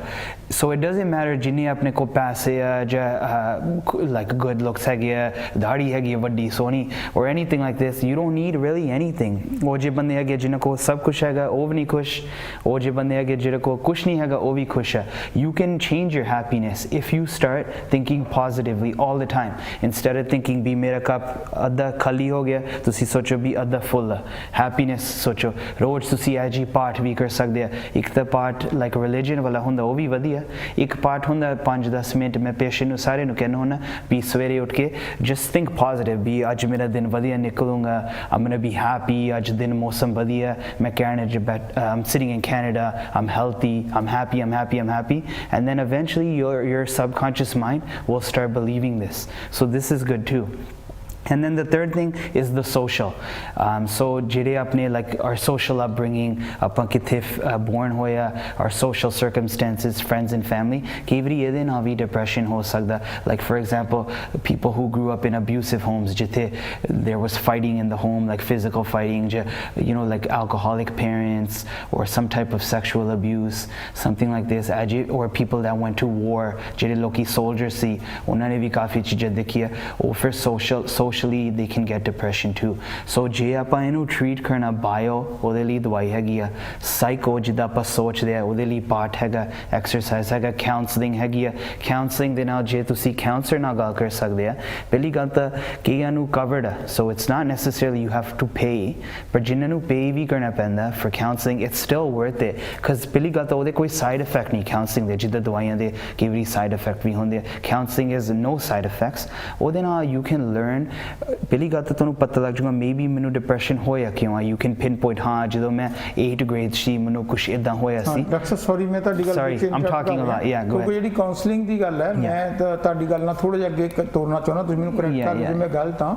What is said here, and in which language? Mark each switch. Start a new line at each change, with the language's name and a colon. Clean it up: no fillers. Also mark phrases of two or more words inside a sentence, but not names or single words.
English: so it doesn't matter
Punjabi: ਜਿੰਨੇ ਆਪਣੇ ਕੋਲ ਪੈਸੇ ਆ ਜਾਂ
English: like good looks
Punjabi: ਹੈਗੇ ਆ, ਦਾੜੀ ਹੈਗੀ ਆ ਵੱਡੀ ਸੋਹਣੀ ਔਰ
English: anything like this, you don't need really anything.
Punjabi: ਉਹ ਜੇ ਬੰਦੇ ਹੈਗੇ ਜਿਨ੍ਹਾਂ ਕੋਲ ਸਭ ਕੁਛ ਹੈਗਾ, ਉਹ ਵੀ ਨਹੀਂ ਖੁਸ਼। ਉਹ ਜੇ ਬੰਦੇ ਹੈਗੇ ਜਿਹਨਾਂ ਕੋਲ ਕੁਛ ਨਹੀਂ ਹੈਗਾ, ਉਹ ਵੀ ਖੁਸ਼ ਆ।
English: you can change your happiness if you start thinking positively all the time, instead of thinking
Punjabi: ਵੀ ਮੇਰਾ ਕੱਪ ਅੱਧਾ ਖਾਲੀ ਹੋ ਗਿਆ, ਤੁਸੀਂ ਸੋਚੋ ਵੀ ਅੱਧਾ ਫੁੱਲ ਆ। ਹੈਪੀਨੈਸ ਸੋਚੋ, ਰੋਜ਼ ਤੁਸੀਂ ਇਹ ਜੀ ਪਾਠ ਵੀ ਕਰ ਸਕਦੇ ਆ। ਇੱਕ ਤਾਂ ਪਾਠ
English: like religion
Punjabi: ਵਾਲਾ ਹੁੰਦਾ, ਉਹ ਵੀ ਵਧੀਆ। ਇੱਕ ਪਾਠ ਹੁੰਦਾ 5-10 ਮਿੰਟ, ਮੈਂ ਪੇਸ਼ੈਂਟ ਨੂੰ ਸਾਰਿਆਂ ਨੂੰ ਕਹਿੰਦਾ ਹੁੰਦਾ ਵੀ ਸਵੇਰੇ ਉੱਠ ਕੇ
English: just think positive,
Punjabi: ਵੀ ਅੱਜ ਮੇਰਾ ਦਿਨ ਵਧੀਆ ਨਿਕਲੂਗਾ,
English: I'm gonna be happy,
Punjabi: ਅੱਜ ਦਿਨ ਮੌਸਮ ਵਧੀਆ, ਮੈਂ ਕੈਨੇਡਾ 'ਚ
English: I'm sitting in Canada, I'm healthy, I'm happy, I'm happy, I'm happy, and then eventually your subconscious mind will start believing this. So this is good too. And then the third thing is the social. So
Punjabi: ਜਿਹੜੇ ਆਪਣੇ
English: like our social upbringing,
Punjabi: ਆਪਾਂ ਕਿੱਥੇ born ਹੋਇਆ,
English: our social circumstances, friends and family,
Punjabi: ਕਈ ਵਾਰੀ ਇਹਦੇ ਨਾਲ ਵੀ depression ਹੋ ਸਕਦਾ।
English: Like for example, people who grew up in abusive homes, ਜਿੱਥੇ there was fighting in the home, like physical fighting, you know, like alcoholic parents or some type of sexual abuse, something like this, or people that went to war,
Punjabi: ਜਿਹੜੇ ਲੋਕੀ soldiers ਸੀ, ਉਹਨਾਂ ਨੇ ਵੀ ਕਾਫੀ ਚੀਜ਼ਾਂ ਦੇਖੀਆਂ, ਉਹ ਫਿਰ
English: socially they can get depression too.
Punjabi: So ਜੇ ਆਪਾਂ ਇਹਨੂੰ treat ਕਰਨਾ, bio ਉਹਦੇ ਲਈ ਦਵਾਈ ਹੈਗੀ ਆ, psycho ਜਿੱਦਾਂ ਆਪਾਂ ਸੋਚਦੇ ਆ ਉਹਦੇ ਲਈ ਪਾਠ ਹੈਗਾ, exercise ਹੈਗਾ, counseling ਹੈਗੀ ਆ। counseling ਦੇ ਨਾਲ ਜੇ ਤੁਸੀਂ counselor ਨਾਲ ਗੱਲ ਕਰ ਸਕਦੇ ਆ, ਪਹਿਲੀ ਗੱਲ ਤਾਂ ਕਈਆਂ ਨੂੰ covered ਆ,
English: so it's not necessarily you have to pay,
Punjabi: ਪਰ ਜਿਨ੍ਹਾਂ ਨੂੰ pay ਵੀ ਕਰਨਾ ਪੈਂਦਾ
English: for counseling, it's still worth it, because
Punjabi: ਪਹਿਲੀ ਗੱਲ ਤਾਂ ਉਹਦੇ ਕੋਈ
English: side effect
Punjabi: ਨਹੀਂ counseling ਦੇ, ਜਿੱਦਾਂ ਦਵਾਈਆਂ ਦੇ ਕਈ ਵਾਰੀ
English: side effect
Punjabi: ਵੀ ਹੁੰਦੇ ਆ।
English: counseling is no side effects,
Punjabi: ਉਹਦੇ ਨਾਲ
English: you can learn,
Punjabi: ਪਹਿਲੀ ਗੱਲ ਤਾਂ ਤੁਹਾਨੂੰ ਪਤਾ ਲੱਗ ਜਾਊਗਾ ਮੇਬੀ ਮੈਨੂੰ ਡਿਪਰੈਸ਼ਨ ਹੋਇਆ ਕਿਉਂ ਆ।
English: you can pin point,
Punjabi: ਹਾਂ ਜਦੋਂ ਮੈਂ
English: 8th grade
Punjabi: ਸੀ ਮੈਨੂੰ ਕੁਛ ਇੱਦਾਂ ਹੋਇਆ ਸੀ। ਡਾਕਟਰ ਸੌਰੀ, ਮੈਂ ਤੁਹਾਡੀ ਗੱਲ
English: sorry I'm talking about
Punjabi: ਕਿਉਂਕਿ ਜਿਹੜੀ ਕਾਉਂਸਲਿੰਗ ਦੀ ਗੱਲ ਹੈ, ਮੈਂ ਤਾਂ ਤੁਹਾਡੀ ਗੱਲ ਨਾਲ ਥੋੜਾ ਜਿਹਾ ਅੱਗੇ ਤੋਰਨਾ ਚਾਹੁੰਦਾ, ਤੁਸੀਂ ਮੈਨੂੰ ਕਰੈਕਟ ਕਰ ਦਿਓ ਜੇ ਮੈਂ ਗਲਤ ਹਾਂ।